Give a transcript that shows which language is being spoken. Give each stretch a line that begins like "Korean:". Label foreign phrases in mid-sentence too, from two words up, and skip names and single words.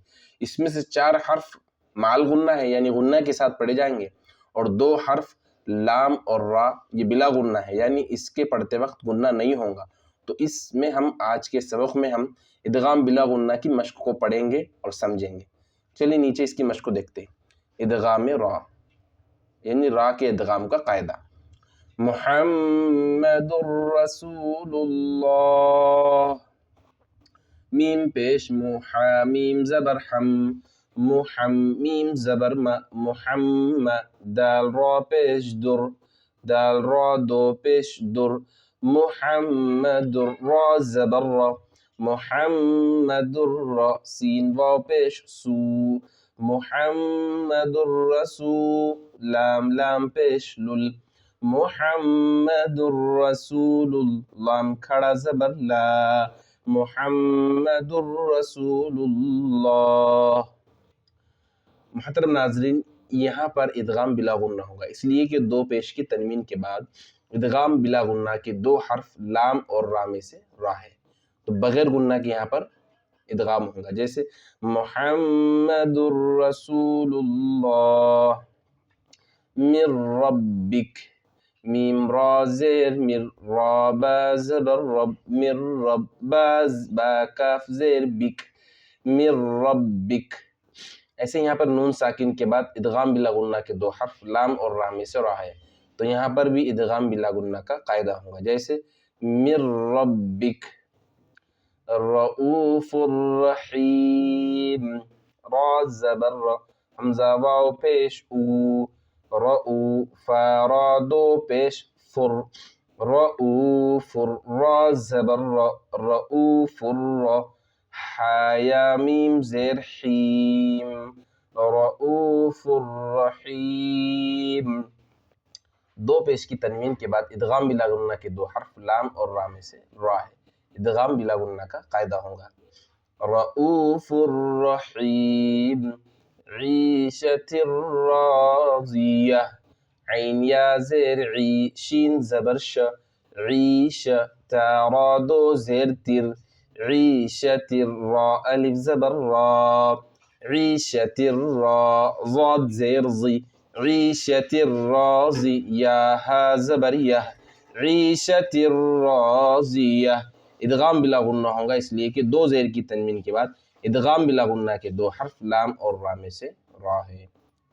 Urdu: اس میں سے 4 حرف مال غنہ ہے، یعنی غنہ کے ساتھ پڑھے جائیں گے، اور 2 حرف لام اور را یہ بلا غنہ ہے، یعنی اس کے پڑھتے وقت غنہ نہیں ہوگا۔ تو اس میں ہم آج کے سبق میں ہم ادغام بلا غنہ کی مشق کو پڑھیں گے اور سمجھیں گے۔ چلیے نیچے اس کی مشق کو دیکھتے ہیں۔ ادغام را، یعنی را کے ادغام کا قاعدہ۔
Arabic: محمد رسول اللہ،
Urdu: میم پیش محا، میم زبر حم، میم زبر محمد، دال را پیش در، دال را دو پیش در، محمد را زبر را، محمد را، سین واو پیش سو،
Arabic: محمد الرسول،
Urdu: لام پیش لل،
Arabic: محمد الرسول،
Urdu: لام کھڑا زبر لا،
Arabic: محمد الرسول اللہ۔
Urdu: محترم ناظرین، یہاں پر ادغام بلا غنہ ہوگا، اس لیے کہ 2 پیش کی تنوین کے بعد ادغام بلا غنہ کے 2 حرف لام اور را میں سے را ہے، تو بغیر غنہ کے یہاں پر ادغام ہوگا، جیسے
Arabic: محمد الرسول اللہ، من ربک،
Urdu: میم را زیر مر، را با زبر رب،
Arabic: من رب،
Urdu: با کاف زیر بک،
Arabic: من ربک۔
Urdu: ایسے یہاں پر نون ساکن کے بعد ادغام بلا غنہ کے 2 حرف لام اور را میں سے را ہے، تو یہاں پر بھی ادغام بلا غنہ کا قاعدہ ہوگا، جیسے
Arabic: من ربک۔ رؤوف الرحیم،
Urdu: را زبر را، حمزہ واو پیش او، رؤو، فا را دو پیش فر، رؤوف، را زبر را، رؤوف را، حایا میم زیر حیم،
Arabic: رؤوف الرحیم۔
Urdu: 2 پیش کی تنوین کے بعد ادغام بلا غنہ کے 2 حرف لام اور را میں سے را ہے، ادغام بلا غنہ کا قاعدہ ہوگا۔
Arabic: رؤوف الرحیم، عیشت الراضیہ،
Urdu: عین یا زیر عی، شین زبر ش، عیش، تا را دو زیر تر،
Arabic: عیشت الرا،
Urdu: الف زبر را،
Arabic: عیشت الرا،
Urdu: ضاد زیر ضی،
Arabic: عیشت الراضی،
Urdu: یا ہا زبر یہ،
Arabic: عیشت الراضیہ۔
Urdu: ادغام بلا غنہ ہوگا، اس لیے کہ 2 زیر کی تنوین کے بعد ادغام بلا غنہ کے 2 حرف لام اور را میں سے را ہے۔